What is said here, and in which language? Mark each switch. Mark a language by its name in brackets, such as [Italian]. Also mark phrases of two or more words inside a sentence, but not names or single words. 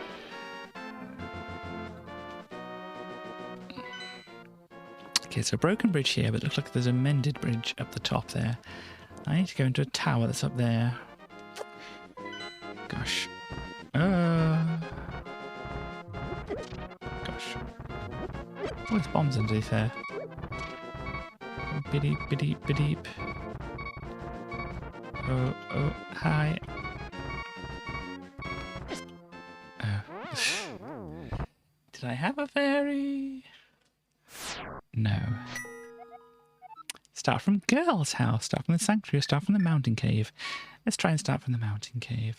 [English] Okay, so a broken bridge here, but it looks like there's a mended bridge up the top there. I need to go into a tower that's up there. Gosh. Gosh. Oh, there's bombs underneath there. Biddeep, biddeep, biddeep. Oh, oh, hi. Oh. Did I have a fairy? No. Start from girl's house. Start from the sanctuary. Start from the mountain cave. Let's try and start from the mountain cave.